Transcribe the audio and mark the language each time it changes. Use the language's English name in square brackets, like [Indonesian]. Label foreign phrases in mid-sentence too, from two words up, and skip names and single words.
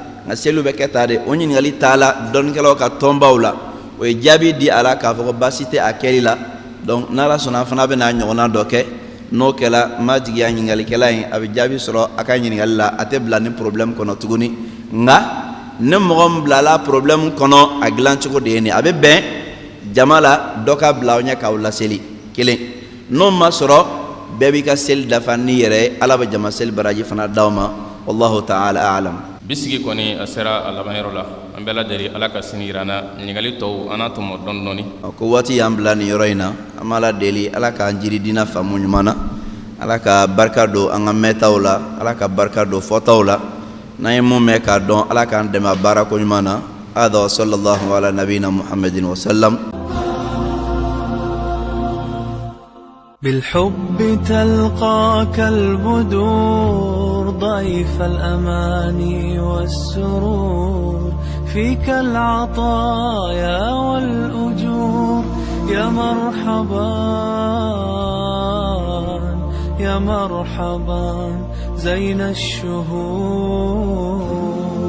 [Bambara] nga selu be keta de o ɲininkali taala dɔnnikɛlaw ka tɔnbaw la o ye jaabi di a la k'a fɔ ko baasi tɛ a kɛli la donc n'ala sɔnna fana bɛna ɲɔgɔnna dɔ kɛ n'o kɛla ma jigiya ɲininkalikɛla in a bɛ jaabi sɔrɔ a ka ɲininkali la a tɛ bila ni problème kɔnɔ tuguni nka ne mɔgɔ min bilala problème kɔnɔ a dilan cogo de ye nin a bɛ bɛn jama la dɔ ka bila aw ɲɛ k'aw laseli kelen n'o ma sɔrɔ bɛɛ b'i ka seli dafa ni yɛrɛ ye ala bɛ jama seli baraji fana d'aw ma [Arabic] والله تعالى أعلم [Bambara] bisigi kɔni a sera a labanyɔrɔ la an bɛɛ lajɛlen ala ka sini yirana ɲininkali tɔw an n'a tɔmɔ dɔɔni dɔɔni ko waati y'an bila nin yɔrɔ in na an b'a la deli ala k'an jiri dina faamu ɲuman na ala ka barika don an ka mɛntaw la ala ka barika don fɔtaw la n'an ye mun mɛn k'a dɔn ala k'an dɛmɛ a baara ko ɲuman na [Arabic] هذا وصلى الله على نبينا محمد وسلم. بالحب تلقاك البدور ضيف الأماني والسرور فيك العطايا والأجور يا مرحبا يا مرحبا زين الشهور